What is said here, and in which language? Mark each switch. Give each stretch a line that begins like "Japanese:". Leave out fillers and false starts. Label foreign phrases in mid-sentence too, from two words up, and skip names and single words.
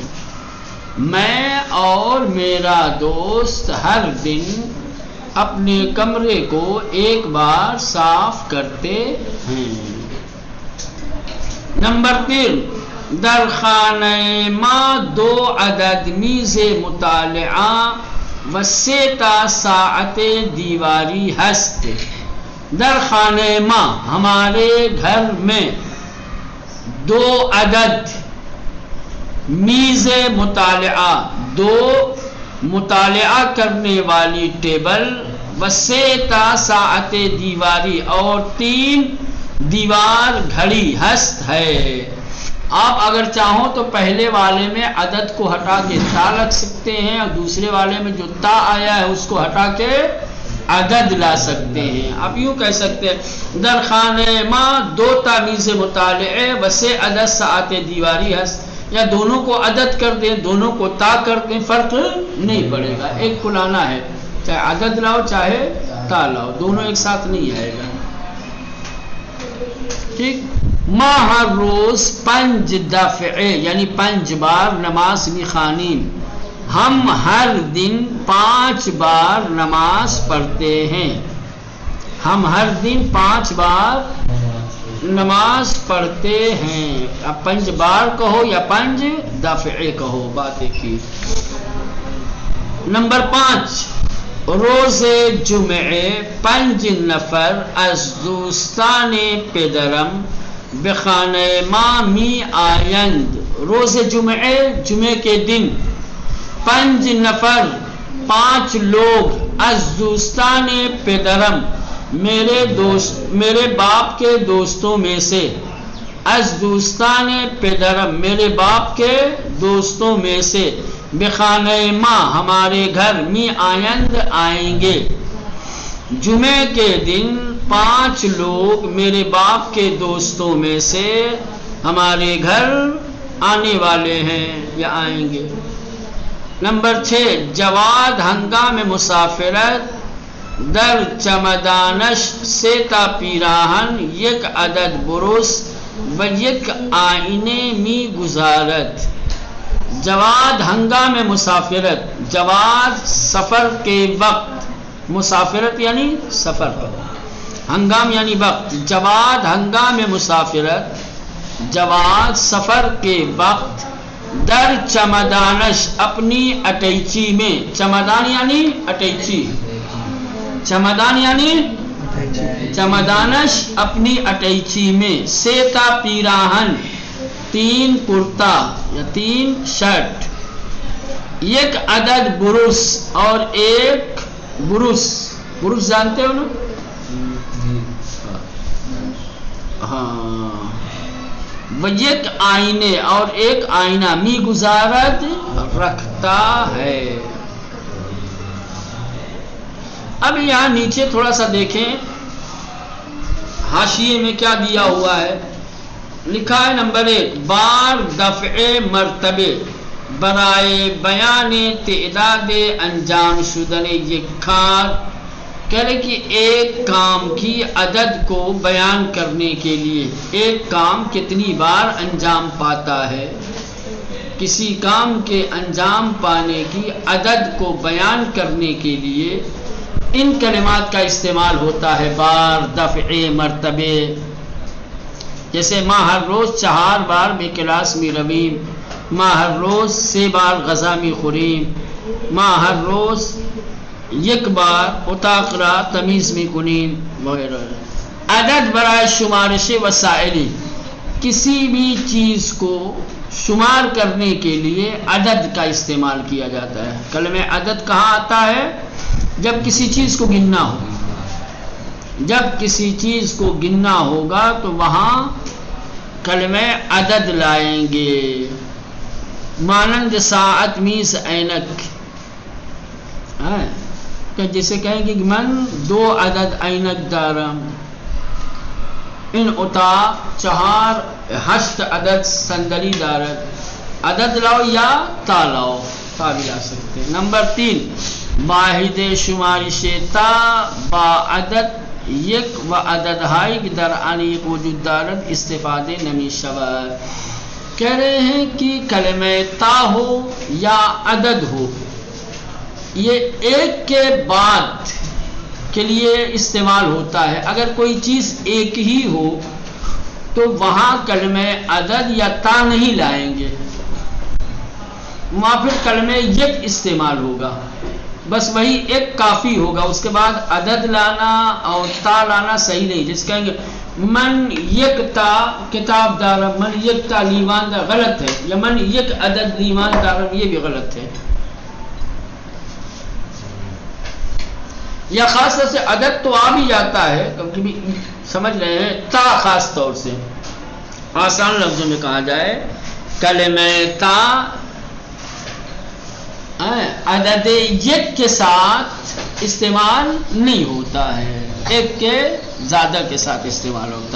Urdu: میں اور میرا دوست ہر دن اپنے کمرے کو 1 بار صاف کرتے ہیں۔ نمبر 3،
Persian: در خانہ ما 2 عدد میز مطالعہ و 3 تا ساعت دیواری ہست۔ در خانہ ما،
Urdu: ہمارے گھر میں
Persian: 2 عدد میز مطالعہ،
Urdu: 2 مطالعہ کرنے والی ٹیبل،
Persian: و 3 تا ساعت دیواری،
Urdu: اور 3 دیوار گھڑی ہست ہے۔ آپ اگر چاہو تو پہلے والے میں عدد کو ہٹا کے تا لگ سکتے ہیں، اور دوسرے والے میں جو تا آیا ہے اس کو ہٹا کے عدد لا سکتے ہیں۔ آپ یوں کہہ سکتے ہیں
Persian: در خانہ ما 2 تا میز مطالعے و 3 عدد ساعت دیواری ہست،
Urdu: یا دونوں کو عدد کر دیں، دونوں کو تا کر دیں، فرق نہیں پڑے گا، ایک کو لانا ہے، چاہے عدد لاؤ چاہے تا لاؤ، دونوں ایک ساتھ نہیں آئے گا۔ ٹھیک،
Persian: ما ہر روز 5 دفعے
Urdu: یعنی 5 بار
Persian: نماز میخوانیم،
Urdu: ہم ہر دن 5 بار نماز پڑھتے ہیں، ہم ہر دن 5 بار نماز پڑھتے ہیں۔ اب 5 بار کہو یا 5 دفعے کہو، بات ایک ہی۔
Persian: نمبر 5، روز جمعے 5 نفر از دوستان پدرم به خانه ما می آیند۔ روز جمعے،
Urdu: جمعے کے دن 5 نفر، 5 لوگ،
Persian: از دوستان پدرم،
Urdu: میرے باپ کے دوستوں میں سے،
Persian: از دوستان پدرم،
Urdu: میرے باپ کے دوستوں میں سے،
Persian: بخانہ ما،
Urdu: ہمارے گھر،
Persian: می آیند،
Urdu: آئیں گے۔ جمعے کے دن 5 لوگ میرے باپ کے دوستوں میں سے ہمارے گھر آنے والے ہیں یا آئیں گے۔ نمبر 6،
Persian: جواد ہنگام مسافرت در چمدانش سے تا پیراہن یک عدد برس و یک آئینے می گزارت. جواد ہنگام مسافرت،
Urdu: جواد سفر کے وقت، مسافرت یعنی سفر پر، ہنگام یعنی وقت.
Persian: جواد ہنگام مسافرت،
Urdu: جواد سفر کے وقت،
Persian: در چمدانش
Urdu: اپنی اٹیچی میں، چمدان یعنی اٹیچی، چمدان یعنی چمدانش اپنی اٹیچی میں،
Persian: سیتا پیراہن
Urdu: 3 کرتا یا 3 شرٹ،
Persian: یک عدد برس
Urdu: اور ایک برس، برس جانتے ہو نا؟ ہاں. وہ
Persian: یک آئینے
Urdu: اور ایک آئینہ
Persian: می گزارت
Urdu: رکھتا ہے. اب یہاں نیچے تھوڑا سا دیکھیں حاشیے میں کیا دیا ہوا ہے. لکھا ہے
Persian: نمبر 1 بار دفع مرتبے برائے بیان تعداد انجام شدن یک کار.
Urdu: کہہ رہے کہ ایک کام کی عدد کو بیان کرنے کے لیے، ایک کام کتنی بار انجام پاتا ہے، کسی کام کے انجام پانے کی عدد کو بیان کرنے کے لیے ان کلمات کا استعمال ہوتا ہے.
Persian: بار دفع مرتبے،
Urdu: جیسے
Persian: ماہ ہر روز 4 بار بے کلاس می رویم، ماہ ہر روز 3 بار غذا می خوریم، ماہ ہر روز 1 بار اتاقرا تمیز می کنیم
Urdu: وغیرہ.
Persian: عدد برائے شمارش وسائلی،
Urdu: کسی بھی چیز کو شمار کرنے کے لیے عدد کا استعمال کیا جاتا ہے. کلمہ عدد کہاں آتا ہے؟ جب کسی چیز کو گننا ہو، جب کسی چیز کو گننا ہوگا تو وہاں کلمہ عدد لائیں گے.
Persian: مانند ساعت میز اینک،
Urdu: کہ جسے کہیں گے
Persian: من 2 عدد اینک دارم، ان اتا 4 8 عدد صندلی دارد.
Urdu: عدد لاؤ یا تا لاؤ، تا بھی لا سکتے ہیں. نمبر 3
Persian: واحد شمارش تا با عدد یک و عدد ہائی در آن یک وجود دارد استفادے نمی شود.
Urdu: کہہ رہے ہیں کہ کلمہ تا ہو یا عدد ہو، یہ ایک کے بعد کے لیے استعمال ہوتا ہے. اگر کوئی چیز ایک ہی ہو تو وہاں کلمہ عدد یا تا نہیں لائیں گے، وہاں پھر کلمہ یک استعمال ہوگا. بس وہی ایک کافی ہوگا، اس کے بعد عدد لانا اور تا لانا صحیح نہیں. جس کہیں گے
Persian: من یک تا کتاب دارم، من یک تا لیوان دار،
Urdu: غلط ہے.
Persian: یا من یک عدد لیوان دارم،
Urdu: یہ بھی غلط ہے. یا خاص طور سے عدد تو آ بھی جاتا ہے، کیونکہ بھی سمجھ رہے ہیں. تا خاص طور سے آسان لفظوں میں کہا جائے کلمہ تا عدد یک کے ساتھ استعمال نہیں ہوتا ہے، ایک کے زیادہ کے ساتھ استعمال ہوتا ہے.